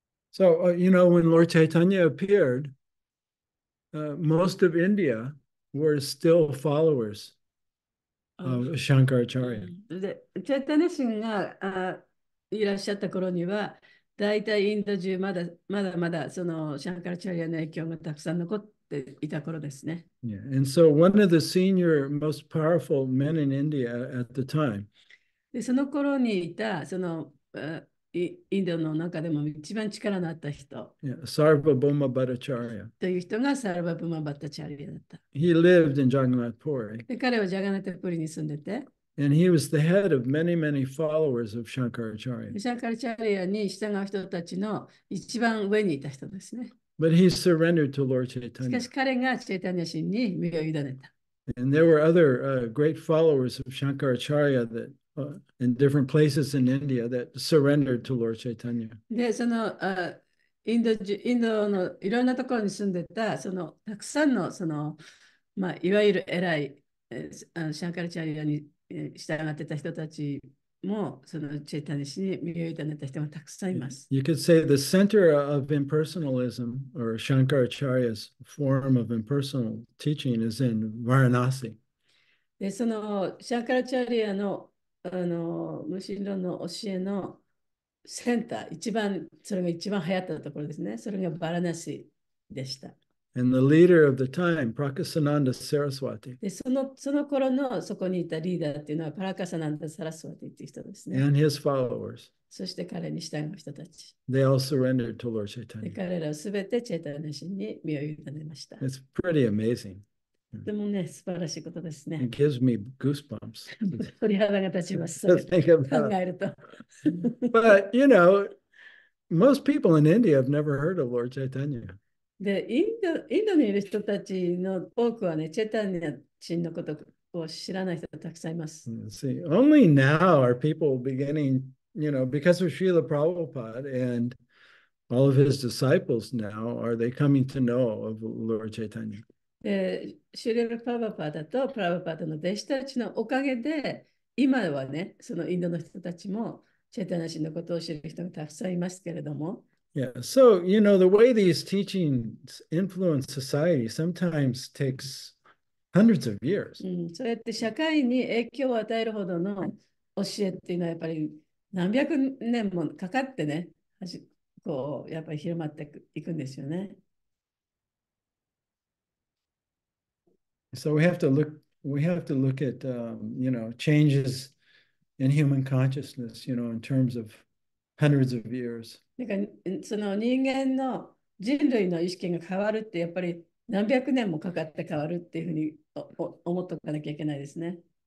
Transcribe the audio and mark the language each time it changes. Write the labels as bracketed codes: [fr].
[en] So, when Lord Chaitanya appeared, most of India were still followers of Shankaracharya. [ja] で、チャイタネシンがいらっしゃった頃には、大体インド中まだそのシャンカラチャリアの影響がたくさん残っていた頃ですね。 [en] Yeah. And so one of the senior, most powerful men in India at the time [ja] で、その頃にいたインドの中でも一番力のあった人 [en] Sarvabhauma Bhattacharya. [ja] という人がサルバブマバッタチャリアだった。 [en] He lived in Jagannath Puri, [ja] で、彼はジャガナタプリに住んでて、 [en] and he was the head of many, many followers of [ja] シ [en] Shankaracharya. [ja] ャンカラチャリアに従う人たちの一番上にいた人ですね。 [en] But he surrendered to Lord [ja] しか [en] Chaitanya. [ja] し彼がチェイタニア神に身を委ねた。 [en] And there were other great followers of Shankaracharya that in different places in India that surrendered to Lord Chaitanya. [ja] で、インドのいろんなところに住んでた、たくさんの、いわゆる偉い、シャンカラチャリアに従ってた人たちも、そのチェイタニア神に身を委ねた人がたくさんいます。 [en] You could say the center of impersonalism or Shankaracharya's form of impersonal teaching is in Varanasi. [ja] で、シャンカラチャリアの、無神論の教えのセンター、それが一番流行ったところですね。それがバラナシでした。 [en] And the leader of the time, Prakasananda Saraswati, [ja] で、その頃のそこにいたリーダーっていうのはパラカサナンダ・サラスワティっていう人ですね。 [en] and his followers, [ja] そして彼に従う人たち。 [en] they all surrendered to Lord [ja] で、 [en] Chaitanya. [ja] 彼らをすべてチェーターナ神に身を委ねました。 [en] It's pretty amazing. [ja] とてもね、素晴らしいことですね。 [en] It gives me goosebumps [ja] 鳥肌が立ちます。そ [en] to [ja] れ [en] think [ja] 考 [en] about. [ja] えると。 [en] But, most people in India have never heard of Lord Chaitanya. [ja] で、インドにいる人たちの多くはね、チェーターナ神のことを知らない人がたくさんいます。 [en] See, only now are people beginning, because of Srila Prabhupada and all of his disciples now, are they coming to know of Lord Chaitanya. [ja] で、シュリル・パバパダとプラバパダの弟子たちのおかげで、今はね、そのインドの人たちもチェーターナ神のことを知る人がたくさんいますけれども、 [en] Yeah, so, the way these teachings influence society sometimes takes hundreds of years. [ja] そうやって社会に影響を与えるほどの教えっていうのはやっぱり何百年もかかってね、やっぱり広まっていくんですよね。 [en] So we have to look at, changes in human consciousness, in terms of hundreds of years. [ja] だからその人類の意識が変わるってやっぱり何百年もかかって変わるっていうふうに思っておかなきゃいけないですね。